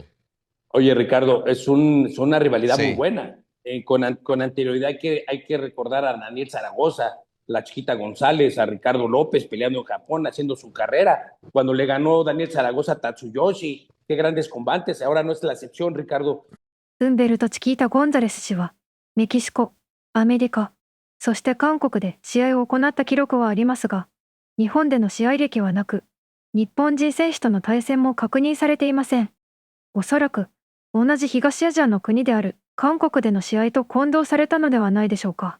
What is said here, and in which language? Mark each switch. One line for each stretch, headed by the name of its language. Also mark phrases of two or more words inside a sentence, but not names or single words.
Spanish: Oye, Ricardo, es una rivalidad muy Sí. buena. Con anterioridad hay que recordar a Daniel Zaragoza, la Chiquita González, a Ricardo López peleando en Japón, haciendo su carrera. Cuando le ganó Daniel Zaragoza a Tatsuyoshi, qué grandes combates. Ahora no es la excepción, Ricardo.
Japanese: ウンベルト・チキータ・ゴンザレス氏は、メキシコ、アメリカ、そして韓国で試合を行った記録はありますが、日本での試合歴はなく、日本人選手との対戦も確認されていません。おそらく、同じ東アジアの国である韓国での試合と混同されたのではないでしょうか。